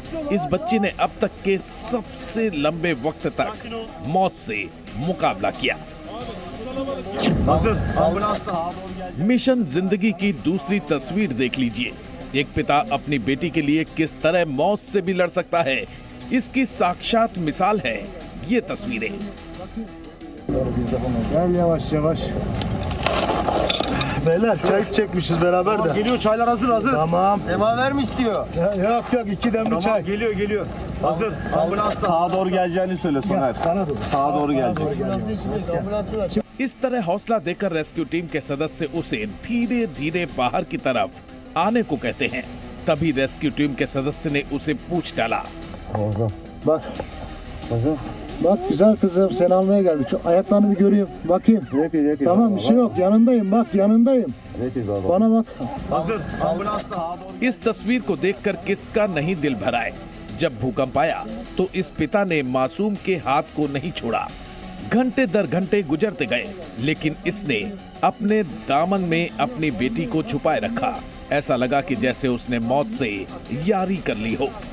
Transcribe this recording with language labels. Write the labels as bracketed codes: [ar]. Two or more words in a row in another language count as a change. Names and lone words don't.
[hi] इस बच्ची ने अब तक के सबसे लंबे वक्त तक मौत से मुकाबला किया। मिशन जिंदगी की दूसरी तस्वीर देख लीजिए। एक पिता अपनी बेटी के लिए किस तरह मौत से भी लड़ सकता है, इसकी साक्षात मिसाल है ये तस्वीरें। [tr] Gel yavaş yavaş. Beyler çay çekmişiz beraber de. Geliyor, çaylar hazır. Tamam. Semaver mi istiyor? Yok yok 2 demli çay. Geliyor. Hazır. Ambulans sağa doğru geleceğini söyle Soner. Sağa doğru gelecek. [hi] इस तरह हौसला देकर [en] rescue team [hi] के सदस्य उसे धीरे धीरे बाहर की तरफ आने को कहते हैं। तभी [en] rescue team [hi] के सदस्य ने उसे पूछ डाला। [tr] Bak. Bak güzel kızım seni almaya geldik. Şu ayaklarını bir göreyim. Bakayım. Tamam bir şey yok. Yanındayım bak yanındayım. Bana bak. Hazır. Ambulans sağa doğru. [hi] इस तस्वीर को देखकर किसका नहीं दिल भराए। जब भूकंप आया तो इस पिता ने मासूम के हाथ को नहीं छोड़ा। घंटे दर घंटे गुजरते गए, लेकिन इसने अपने दामन में अपनी बेटी को छुपाए रखा। ऐसा लगा कि जैसे उसने मौत से यारी कर ली हो।